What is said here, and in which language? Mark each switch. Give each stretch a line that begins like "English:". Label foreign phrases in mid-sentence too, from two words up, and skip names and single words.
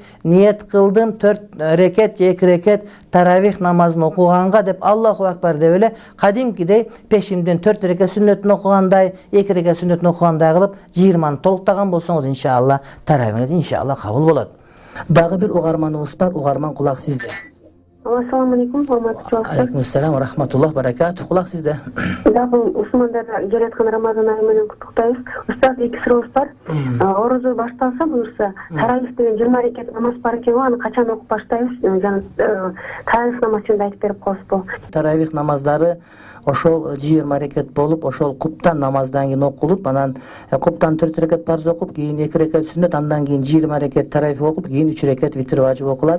Kyrgyz: Ниет кылдым 4 рекет же 2 рекет таравих намазын окуганга деп Аллаху акбар деп эле кадимкидей пешимден 4 рекет сүннөтүн окугандай, 2 рекет сүннөтүн окугандай кылып 20-ны толуктаган болсоңуз, иншалла таравихиңиз иншалла кабыл болот. Дагы бир угарманыбыз бар. Угарман, кулак сизде.
Arabic: السلام عليكم,
Turkmen: hormatly dostlar.
Arabic: عليكم السلام و رحمة الله بركاته.
Kyrgyz: Кулак сизде. Дагы мусулмандар келаткан Рамазан айы менен куттуктайбыз. Устаз, 2 сурообуз бар. Орозо башталса буюрса, таравих деген 20 рекет намаз бар экен, аны качан окуп баштайбыз? Жана таравих намазын айтып берип коесузбу? Таравих намаздары ошол 20 рекет болуп, ошол куптан намаздан кийин окулуп, анан куптан 4 рекет парз окуп, кийин 2 рекет сүннөт, андан кийин 20 рекет таравих окуп, кийин 3 рекет витр важып окулат.